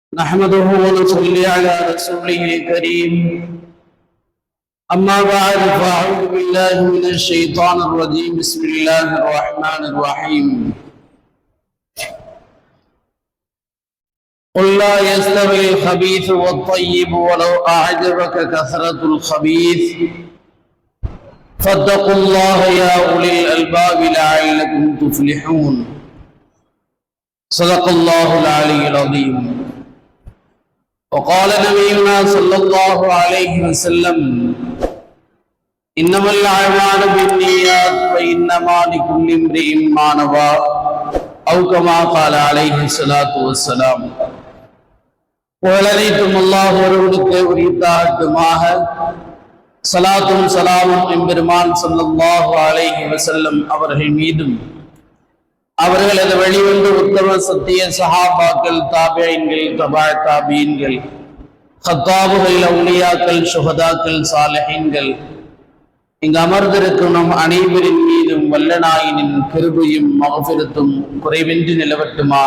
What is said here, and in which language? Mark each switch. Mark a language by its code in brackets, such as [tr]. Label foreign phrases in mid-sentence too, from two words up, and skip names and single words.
[ar] نحمده ونصلي على رسوله الكريم أما بعد فأعوذ بالله من الشيطان الرجيم بسم الله الرحمن الرحيم قل لا يستوي الخبيث والطيب ولو أعجبك كثرة الخبيث فاتقوا الله يا أولي الألباب لعلكم تفلحون صدق الله العلي العظيم. وقال نبينا صلى الله عليه وسلم إنما الأعمال بالنيات وإنما لكل امرئ ما نوى أو كما قال عليه الصلاة والسلام. [ta] புகழனைத்தும் அல்லாஹ் ஒருவனுக்கு உரித்தாகட்டுமாக. ஸலாத்தும் ஸலாமும் எம்பெருமான் [ar] صلى الله عليه وسلم [ta] அவர்கள் மீதும் அவர்களது வெளிவந்து உத்தம சத்திய சஹாபாக்கள், தாபிஈன்கள், தபா தாபீன்கள், ஹத்தாபுகள், அவுலியாக்கள், சுஹதாக்கள், சாலிஹீன்கள், இங்கு அமர்ந்திருக்கும் நம் அனைவரின் மீதும் வல்லநாயனின் கிருபையும் மக்ஃபிரத்தும் குறைவின்றி நிலவட்டுமாக.